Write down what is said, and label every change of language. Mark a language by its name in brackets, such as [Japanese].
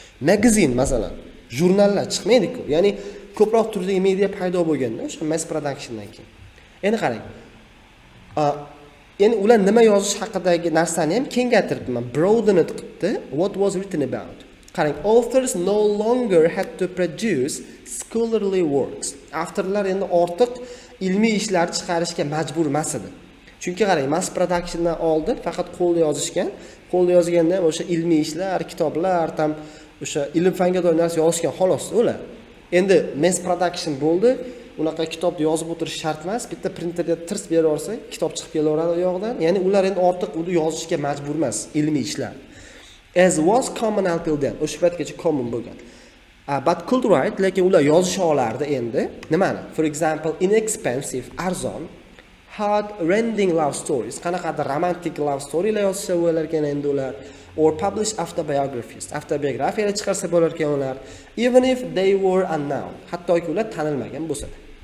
[Uzbek] Magazin masalan, jurnallar chiqmaydi-ku. Ya'ni ko'proq turdagi media paydo bo'lganda, o'sha mass productiondan keyin. Endi qarang. Endi ular nima yozish haqidagi narsani ham kengaytiribman. [English] Broadened qildi, what was written about. Qarang, authors no longer had to produce scholarly works. [Uzbek] Avtorlar endi ortiq ilmiy ishlar chiqarishga majbur emas edi. Chunki qarang, mass productiondan oldin faqat qo'lda yozishgan, qo'lda yozganda o'sha ilmiy ishlar, kitoblar, ham o'sha ilm fanga doir narsa yozishgan xolos ular. Endi mass production bo'ldi, unaqa kitobni yozib o'tirish shart emas, bitta printerga tirs berib olsa, kitob chiqib kelaveradi u yoqdan. Ya'ni ular endi ortiq uni yozishga majbur emas, ilmiy ishlar. [English] As was common until then, [Uzbek] o'sha paytgacha common bo'lgan. [English] But could write, [Uzbek] lekin ular yozisha olardi endi. Nimani? [English] For example, inexpensive, [Uzbek] arzon, [English] heart-rending love stories, [Uzbek] qanaqadir romantic love storylar yozsa bo'lar ekan endi ular, [English] or publish autobiographies, [Uzbek] avtobiografiyalar chiqarsa bo'lar ekan ular, [English] even if they were unknown, [Uzbek] hattoki ular tanilmagan bo'lsa-da.